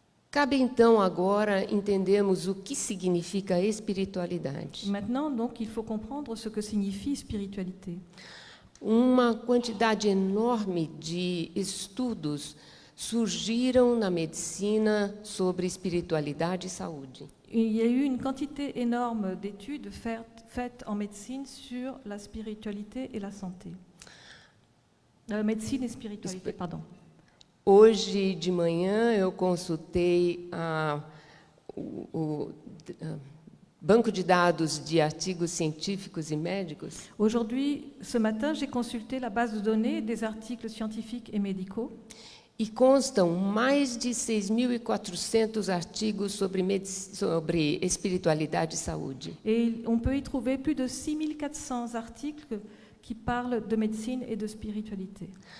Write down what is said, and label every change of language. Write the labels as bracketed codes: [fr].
[pt] Cabe então agora entendermos o que significa espiritualidade. [fr] Maintenant, donc, il faut comprendre ce que signifie spiritualité. [pt] Uma quantidade enorme de estudos surgiram na medicina sobre espiritualidade e saúde. [fr] Il y a eu une quantité énorme d'études faites en médecine sur la spiritualité et la santé. Médecine et spiritualité, pardon. [pt] Hoje de manhã eu consultei o banco de dados de artigos científicos e médicos. [fr] Aujourd'hui, ce matin, j'ai consulté la base de données des articles scientifiques et médicaux. [pt] E constam mais de 6.400 artigos sobre espiritualidade e saúde. [fr] Et on peut y trouver plus de 6400 articles qui parlent de médecine et de spiritualité.